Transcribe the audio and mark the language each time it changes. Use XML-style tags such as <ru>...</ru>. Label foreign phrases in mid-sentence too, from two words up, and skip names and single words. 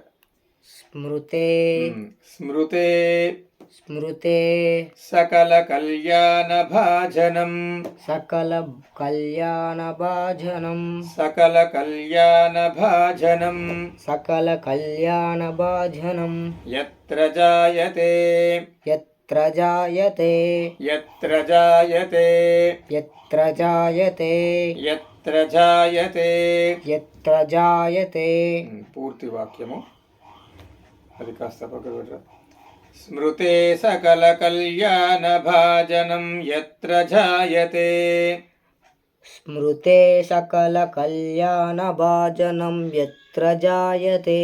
<sa>స్మృతే స్మృతే స్మృతే సకల కళ్యాణ భాజనం సకల కళ్యాణ భాజనం సకల కళ్యాణ భాజనం సకల కళ్యాణ భాజనం యత్ర జాయతే యత్ర జాయతే యత్ర జాయతే యత్ర జాయతే యత్ర జాయతే యత్ర జాయతే</sa> <te>పూర్తి వాక్యము అది కాస్త పక్కకు పెట్టరా.</te> <sa>స్మృతే సకల కళ్యాణ భాజనం యత్ర జాయతే స్మృతే సకల కళ్యాణ భాజనం యత్ర జాయతే</sa>